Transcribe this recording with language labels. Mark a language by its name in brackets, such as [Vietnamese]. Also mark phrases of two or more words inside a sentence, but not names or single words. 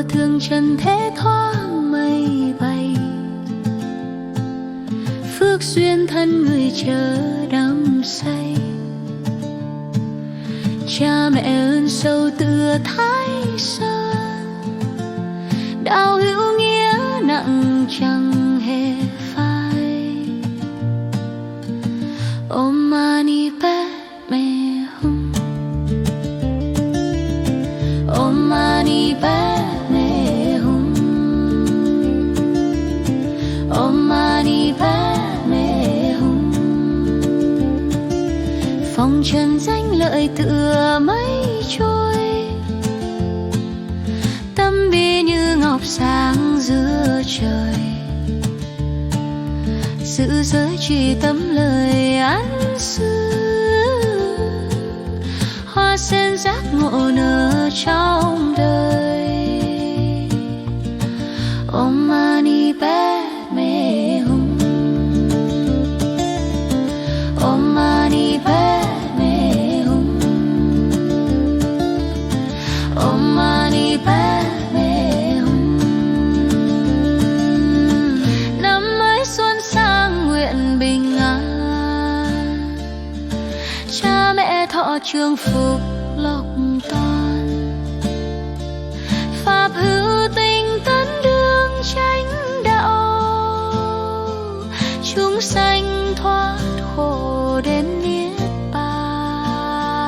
[Vietnamese] đường trần thế thoáng mây bay, phước duyên thân người chờ đắm say. Cha mẹ ơn sâu tựa Thái Sơn, đạo hữu nghĩa nặng chẳng hề phai. [Sanskrit] Om Mani Padme Hum, Om Mani Padme Hum, Om Mani Padme Hum. [Vietnamese] Phong trần danh lợi tựa mây trôi, tâm bi như ngọc sáng giữa trời. Giữ giới trì tâm lời ăn xứ, hoa sen giác ngộ nở trong đời. [Sanskrit] Om Mani Padme Hum, Om Mani Padme Hum, Om Mani Padme Hum. [Vietnamese] Năm mới xuân sang nguyện bình an, cha mẹ thọ trường phúc lộc toàn. Pháp hữu tinh tấn đường chánh đạo, chúng sanh thoát khổ đến niết bàn.